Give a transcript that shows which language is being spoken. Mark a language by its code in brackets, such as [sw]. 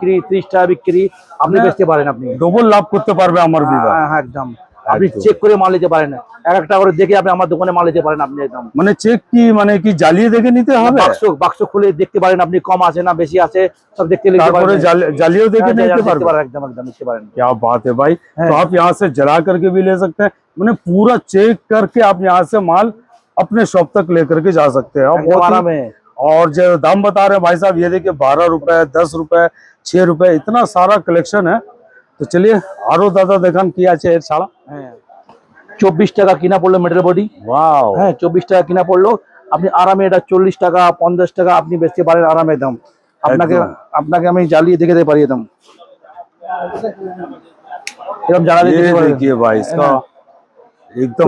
[bn] বিক্রি, 30 টাকা বিক্রি, আপনি হ্যাঁ। বেচতে পারেন আপনি। ডবল লাভ করতে পারবে আমার বিভাগ। হ্যাঁ, একদম। আপনি একদম। চেক করে মাল নিতে পারেন, এক একটা করে দেখে আপনি আমার দোকানে মাল নিতে পারেন আপনি একদম। মানে চেক কি মানে কি জ্বালিয়ে দেখে নিতে হবে? বাক্স খুলে দেখতে পারেন আপনি, কম আছে না বেশি আছে সব দেখতে নিতে পারেন। তারপরে জ্বালিয়েও দেখে হ্যাঁ, নিতে দেখতে পারবে। পারেন, একদম একদম নিতে পারেন। [hi] क्या बात है भाई। है। तो आप यहाँ से जला करके भी ले सकते हैं, मैंने पूरा चेक करके आप यहाँ से माल अपने शॉप तक लेकर के जा सकते हैं। [bn] একদম আরামে। [hi] और जो दाम बता रहे हैं भाई साहब, ये देखिए 12 रुपए, 10 रुपए, 6 रुपए, इतना सारा कलेक्शन है। तो चलिए आरो दादा देखान किया है छाड़ा। [bn] হ্যাঁ, 24 টাকা কিনা পড়লো মেটাল বডি। वाओ। হ্যাঁ, 24 টাকা কিনা পড়লো, আপনি আরামে এটা 40 টাকা 50 টাকা আপনি বেচতে পারেন আরামে দাম। আপনাকে একদম। আপনাকে আমি জ্বালিয়ে দেখে দিতে পারি একদম, এরকম জ্বালা [hi] ये [bn] দিতে পারি। [hi] देखिए भाई इसका एकदम